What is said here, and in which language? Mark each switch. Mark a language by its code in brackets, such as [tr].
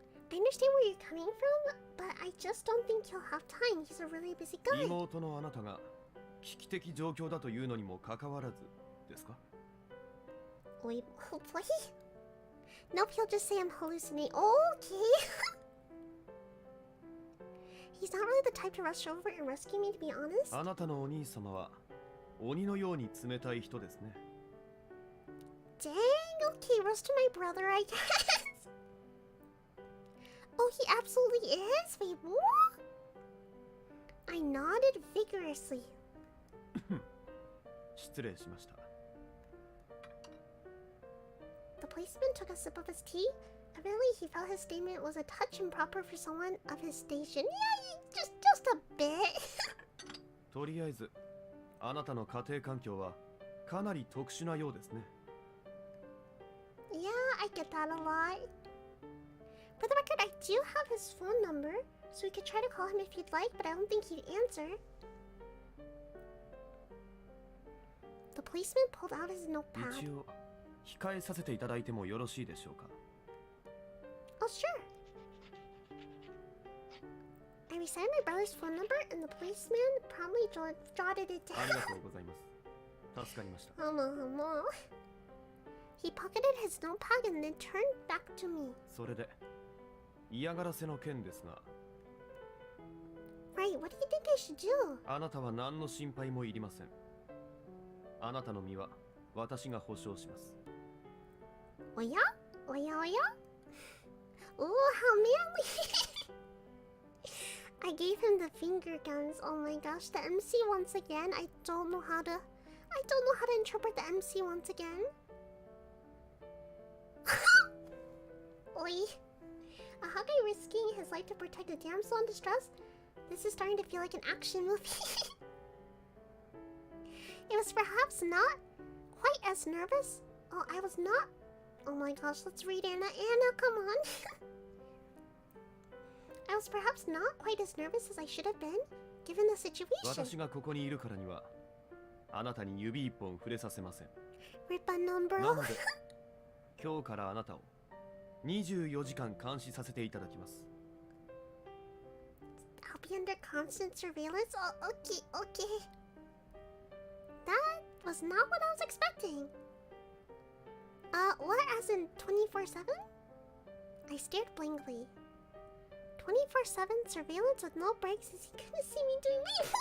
[en] I understand where you're coming from, but I just don't think he'll have time. He's a really busy guy. [ja] 妹のあなたが危機的状況だというのにもかかわらずですか？ [en] Wait, hopefully? Nope, he'll just say I'm hallucinating. Okay. He's not really the type to rush over and rescue me, to be honest. [ja] あなたのお兄様は鬼のように冷たい人ですね。 [en] Dang, okay, roast to my brother, I guess. Oh, he absolutely is? Wait, what? I nodded vigorously. [ja] 失礼しました。 [en] The policeman took a sip of his tea. Evidently, he felt his statement was a touch improper for someone of his station. Yeah, just a bit. とりあえず、あなたの家庭環境はかなり特殊なようですね。 Yeah, I get that a lot. For the record, I do have his phone number, so we could try to call him if you'd like, but I don't think he'd answer. The policeman pulled out his notepad. [ja] 一応、控えさせていただいてもよろしいでしょうか。 [en] Oh, sure. I recited my brother's phone number, and the policeman promptly jotted it [ja] ありが [en] down. [ja] とうございます。助かりました。 [en] He pocketed his notepad and then turned back to me. [ja] それで、嫌がらせの件ですが、 [en] Right, what do you think I should do? [ja] あなたは何の心配もいりません。あなたの身は私が保証します。 [en] Oya? Oya, oya? Ooh, how manly! I gave him the finger guns. Oh my gosh, the MC once again. I don't know how to interpret the MC once again. Oi. A Hawkeye risking his life to protect a damsel in distress? This is starting to feel like an action movie. It was perhaps not quite as nervous. Oh, I was not. Oh my gosh, let's read Anna. Anna, come on. I was perhaps not quite as nervous as I should have been, given the situation. [ja] 私がここにいるからには、あなたに指一本触れさせません。 [en] Rip unknown, bro. [ja] なので、今日からあなたを24時間監視させていただきます。 [en] I'll be under constant surveillance? Oh, okay, okay. That was not what I was expecting. What, as in 24/7? I stared blankly. 24/7 surveillance with no breaks? Is he gonna see me doing me?